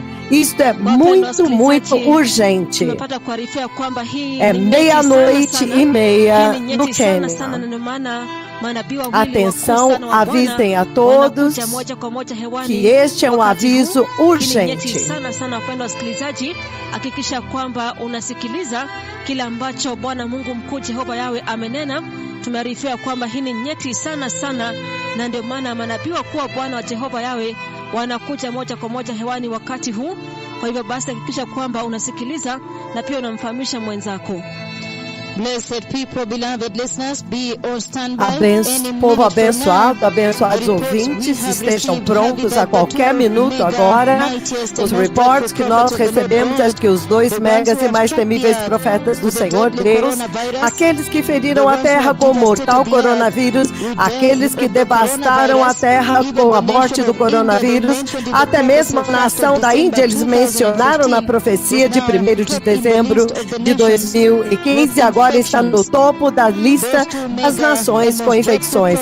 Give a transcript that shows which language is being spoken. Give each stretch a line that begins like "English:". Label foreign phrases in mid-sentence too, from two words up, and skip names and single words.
Portuguese: Isto é muito urgente. É 00:30 no Quênia. Atenção, avisem a todos que este é um aviso urgente.
Swahili: Wapendwa wasikilizaji, hakikisha kwamba unasikiliza kile ambacho Bwana Mungu mkuu Jehova Yawe amenena. Tumearifia kwamba hii ni nyeti sana, na ndio maana manabii wa Bwana wa Jehova Yawe wanakuja moja kwa moja hewani wakati huu. Kwa hivyo basi hakikisha kwamba unasikiliza na pia unamfahamisha mwenzako.
English: Blessed people, beloved listeners, be on standby.
Portuguese: Povo abençoado, abençoados ouvintes, estejam prontos a qualquer minuto agora. Os reportes que nós recebemos é que os dois megas e mais temíveis profetas do Senhor Deus, aqueles que feriram a terra com o mortal coronavírus, aqueles que devastaram a terra com a morte do coronavírus, até mesmo a nação da Índia, eles mencionaram na profecia de 1º de dezembro de 2015, agora está no topo da lista das nações com infecções.